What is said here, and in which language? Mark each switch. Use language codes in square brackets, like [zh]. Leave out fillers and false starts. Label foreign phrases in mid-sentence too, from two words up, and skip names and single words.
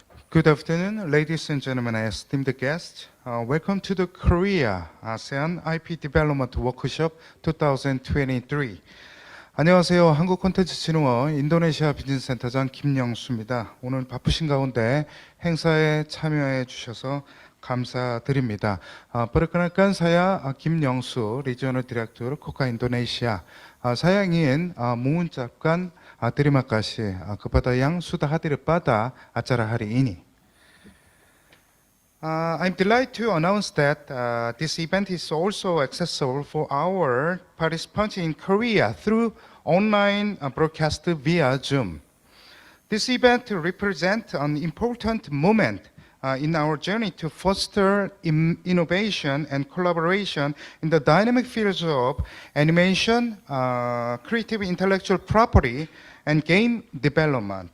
[en] Good afternoon, ladies and gentlemen, esteemed guests. Welcome to the Korea-ASEAN IP Development Workshop 2023. [ko] 안녕하세요. 한국콘텐츠진흥원 인도네시아 비즈니스센터장 김영수입니다. 오늘 바쁘신 가운데 행사에 참여해 주셔서 감사드립니다. [id] Perkenalkan saya 김영수, [en] Regional Director KOR-ASEAN Indonesia. [id] Saya ingin mengucapkan terima kasih kepada yang sudah hadir pada acara hari ini. [en] I'm delighted to announce that this event is also accessible for our participants in Korea through online broadcast via Zoom. This event represents an important moment in our journey to foster innovation and collaboration in the dynamic fields of animation, creative intellectual property, and game development.